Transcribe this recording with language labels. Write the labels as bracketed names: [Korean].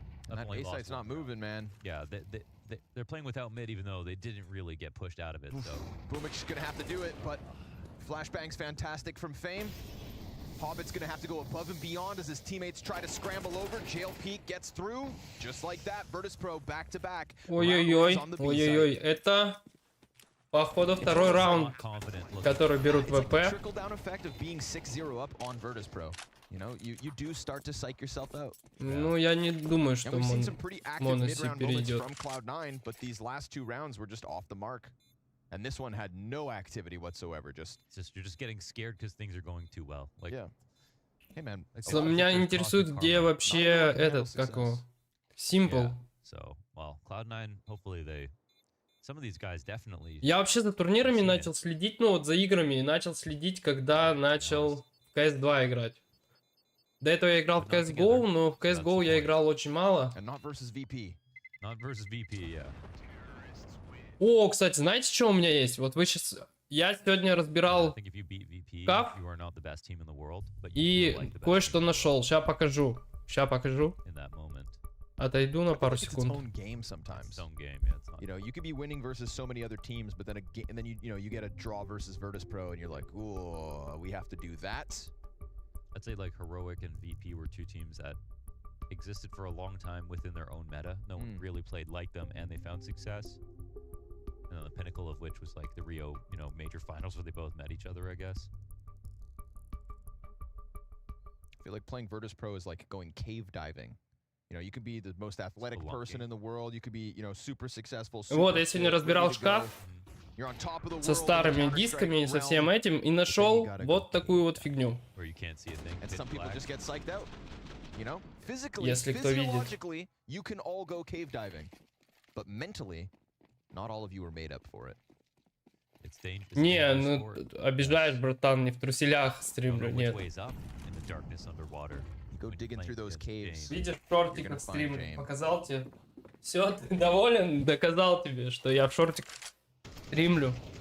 [English] And that A site's not moving, man. Yeah, they're playing without mid even though they didn't really get pushed out of it, so... Boomic's gonna have to do it, but Flashbang's fantastic from Fame. Hobbit's gonna have to go above and beyond as his teammates try to scramble over. Jail Peak gets through, just like that. Virtus.pro back to back. [Russian] Ой-ой-ой, это походу второй раунд, который берут ВП. [English] Trickle-down effect of being 6-0 up on Virtus.pro. You know, you do start to psych yourself out. [Russian] Ну, я не думаю, что Моноси перейдет. [English] From Cloud9, but these last 2 rounds were just off the mark. And this one had no activity whatsoever. You're just getting scared because things are going too well. Like, yeah. Hey man. [Russian] Меня интересует, где вообще этот, как его, Simple. [English] So, well, Cloud9, hopefully they... Some of these guys definitely... [Russian] Я вообще за турнирами начал следить, ну вот за играми, начал следить, когда начал в CS2 играть. До этого я играл в CSGO, но в CSGO я играл очень мало. [English] Not versus VP. Not versus VP, yeah. [Russian] О, кстати, знаете, что у меня есть? Вот вы сейчас... Я сегодня разбирал каф и кое-что нашел. Сейчас покажу. Отойду на пару секунд. [English] You know, you could be winning versus so many other teams, but then you get a draw versus Virtus.pro, and you're like, ooh, we have to do that. I'd say like Heroic and VP were 2 teams that existed for a long time within their own meta. No one really played like them, and they found success. And the pinnacle of which was like the Rio, major finals where they both met each other, I guess. I feel like playing Virtus.pro is like going cave diving. You could be the most athletic person in the world. You could be, super successful. [Russian] Вот, я сегодня разбирал шкаф со старыми дисками и со всем этим, и нашел вот такую вот фигню. Если кто видит. [English] You can all go cave diving, but mentally, not all of you are made up for it. [Russian] Не, ну обижаешь, братан, не в труселях стримлю, нет. Видишь, шортик на стриме, показал тебе. Все, ты доволен? Доказал тебе, что я в шортик стримлю.